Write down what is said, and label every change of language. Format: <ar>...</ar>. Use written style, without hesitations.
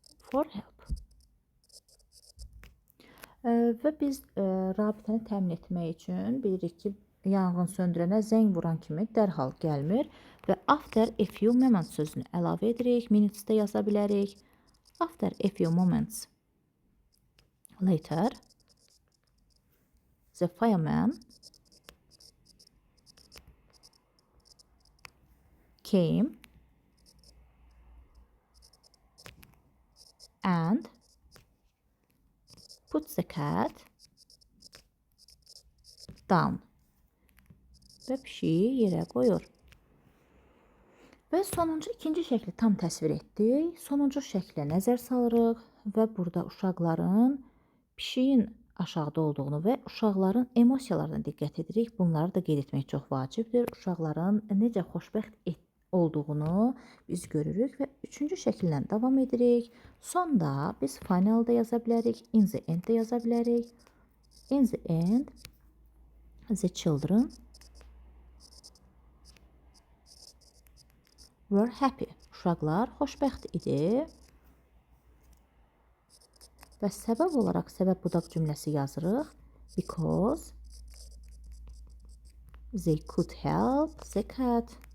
<en>For help.</en> <az>Və biz rabitəni təmin etmək üçün bilirik ki, yanğın söndürənə zəng vuran kimi dərhal gəlmir və</az> <en>after a few moments</en> <az>sözünü əlavə edirik. Minutes-də yaza bilərik.</az> <en>After a few moments later, the fireman came and put the cat down.</en> <az>Və pişiyi yerə qoyur. Və sonuncu ikinci şəkli tam təsvir etdik. Sonuncu şəklə nəzər salırıq və burada uşaqların pişiyin aşağıda olduğunu və uşaqların emosiyalarına diqqət edirik. Bunları da qeyd etmək çox vacibdir. Uşaqların necə xoşbəxt olduğunu biz görürük və üçüncü şəkillə davam edirik. Sonda biz finalda yaza bilərik,</az> <en>in the end</en> <az>də yaza bilərik.</az> <en>In the end, the children were happy.</en> <az>Uşaqlar xoşbəxt idi. Və səbəb olaraq səbəb budaq cümləsi yazırıq.</az> <en>Because they could help the cat.</en>